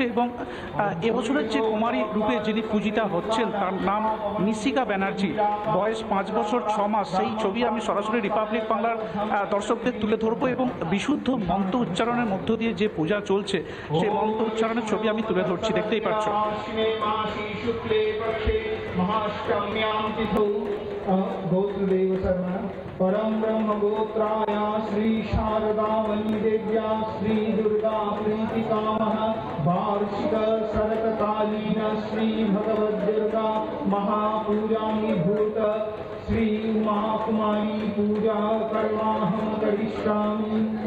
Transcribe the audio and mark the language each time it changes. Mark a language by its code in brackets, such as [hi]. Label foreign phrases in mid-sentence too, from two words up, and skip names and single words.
[bn] এবং এবছরের যে কুমারী রূপে যিনি পূজিতা হচ্ছেন তার নাম নিশিকা ব্যানার্জি, বয়স 5 বছর 6 মাস। সেই ছবি আমি সরাসরি রিপাবলিক বাংলার দর্শকদের তুলে ধরবো এবং বিশুদ্ধ মন্ত্র উচ্চারণের মধ্য দিয়ে যে পূজা চলছে সেই মন্ত্র উচ্চারণের ছবি আমি তুলে ধরছি, দেখতেই পাচ্ছ। [sa] महाष्टम्यां तिथौ गोत्रदेव शर्मा परम ब्रह्म गोत्राया श्री शारदामयी देव्या श्री दुर्गा प्रीतिकामः वार्षिक शरत्कालीन श्री भगवद्दुर्गा महापूजानि भूत श्री उमा कुमारी पूजा कर्माहं करिष्यामि।